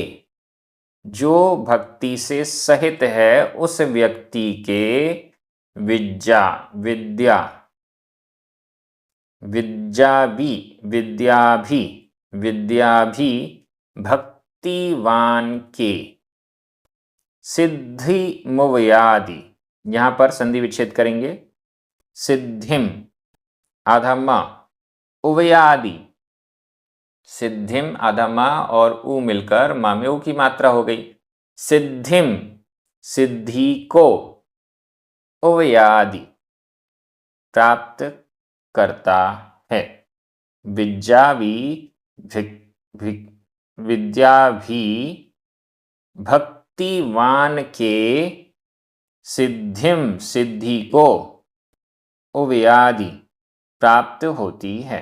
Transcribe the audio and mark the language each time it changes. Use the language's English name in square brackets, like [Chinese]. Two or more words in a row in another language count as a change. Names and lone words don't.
[Hindi] जो भक्ति से सहित है उस व्यक्ति के विज्जा, विद्या। विज्जा भी, विद्या भी, विद्या भी भक्तिवान के। सिद्धिमुवयादि, यहां पर संधि विच्छेद करेंगे। सिद्धिम, आधा म, उवयादि। सिद्धिम, आधा म और उ मिलकर मा में उ की मात्रा हो गई। सिद्धिम, सिद्धि को। उवयादि, प्राप्त करता है। विद्या भी भक्तिवान के सिद्धिम, सिद्धि को, उवयादि प्राप्त होती है।